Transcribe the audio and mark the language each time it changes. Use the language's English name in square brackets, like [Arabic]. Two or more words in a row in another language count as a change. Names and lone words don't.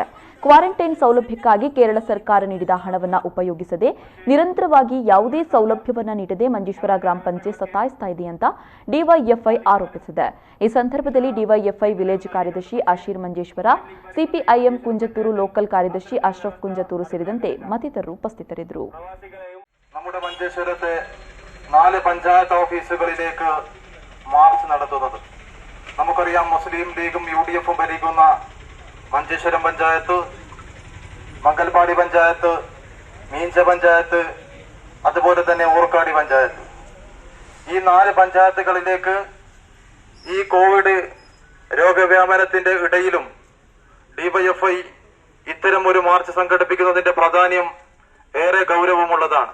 [Kannada] ಕ್ವಾರಂಟೈನ್ ಸೌಲಭ್ಯಕ್ಕಾಗಿ ಕೇರಳ ಸರ್ಕಾರ ನೀಡಿದ ಹಣವನ್ನು ಉಪಯೋಗಿಸದೆ ನಿರಂತರವಾಗಿ ಯಾವುದೇ ಸೌಲಭ್ಯವನ್ನು ನೀಡದೆ ಮಂಜೇಶ್ವರ ಗ್ರಾಮ ಪಂಚಾಯತ್ ಸತಾಯಿಸ್ತಾ ಇದೆ ಅಂತ ಡಿವೈಎಫ್ಐ ಆರೋಪಿಸಿದೆ. ಈ ಸಂದರ್ಭದಲ್ಲಿ ಡಿವೈಎಫ್ಐ ವಿಲೇಜ್ ಕಾರ್ಯದರ್ಶಿ ಅಶೀರ್ ಮಂಜೇಶ್ವರ, ಸಿಪಿಐಎಂ കുഞ്ചത്തൂರು ಲೋಕಲ್ ಕಾರ್ಯದರ್ಶಿ ಅಶ್ರಫ್ കുഞ്ചത്തൂರು ಸೇರಿದಂತೆ മറ്റിതരರು ಉಪಸ್ಥಿತರಿದ್ದರು. [Malayalam] നമ്മുടെ മഞ്ചേശ്വരത്തെ 4 പഞ്ചായത്ത് ഓഫീസുകളിലേക്ക് മാർച്ച് നടത്തുന്നത് നമുക്കറിയാം. മുസ്ലിം ലീഗും യുഡിഎഫും ഭരിക്കുന്ന മഞ്ചേശ്വരം പഞ്ചായത്ത്, മംഗൽപാടി പഞ്ചായത്ത്, മീഞ്ച പഞ്ചായത്ത്, അതുപോലെ തന്നെ ഊർക്കാടി പഞ്ചായത്ത്, ഈ 4 പഞ്ചായത്തുകളിലേക്ക് ഈ കോവിഡ് രോഗവ്യാപനത്തിന്റെ ഇടയിലും ഡിവൈഎഫ്ഐ ഇത്തരം ഒരു മാർച്ച് സംഘടിപ്പിക്കുന്നതിന്റെ പ്രാധാന്യം ഏറെ ഗൗരവമുള്ളതാണ്.